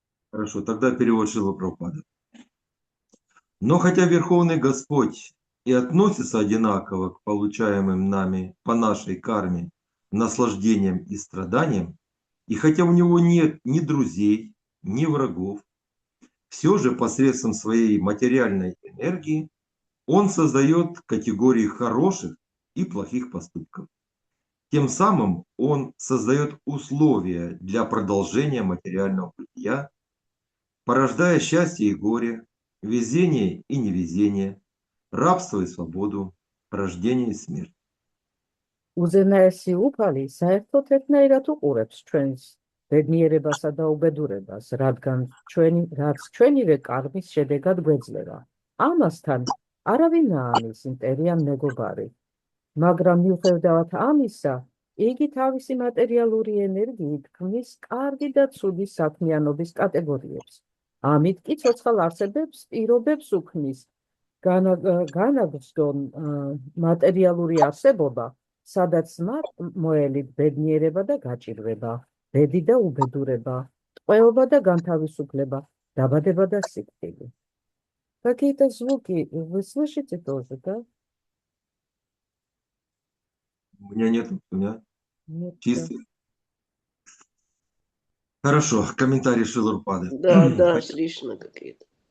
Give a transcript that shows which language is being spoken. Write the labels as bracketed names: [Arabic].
[Russian] Хорошо, тогда перевод Шрилы Прабхупады. Но хотя Верховный Господь и относится одинаково к получаемым нами по нашей карме наслаждениям и страданиям, и хотя у него нет ни друзей, ни врагов, все же посредством своей материальной энергии он создает категории хороших и плохих поступков. Тем самым он создает условия для продолжения материального бытия, порождая счастье и горе, везение и невезение, рабство и свободу, рождение и смерть. [Georgian] უზენაესი უფალი საერთოდ ერთნაირად უყურებს ჩვენს ბედნიერებასა და უბედურებას, რაც ჩვენივე კარგის შედეგად გვეძლევა. ამასთან არავინ ამის იმპერიამ მეგობარი. მაგრამ მიუხედავად ამისა, იგი თავისი მატერიალური ენერგიით ქმნის კარგი და ცუდი საქმიანობის კატეგორიებს. ამით კი ცოცხალ არსებებს პირობებს უქმნის განაგრძონ მატერიალური არსებობა, სადაც მათ მოელით ბედნიერება და გაჭირვება, ბედი და უბედურება, ტყვეობა და განთავისუფლება, დაბადება და სიკვდილი. [Russian] Какие-то звуки вы слышите тоже, да? У меня нет, у меня Нет, чистый. Хорошо, комментарий Шрилы Прабхупады. Да, Кришна какие-то.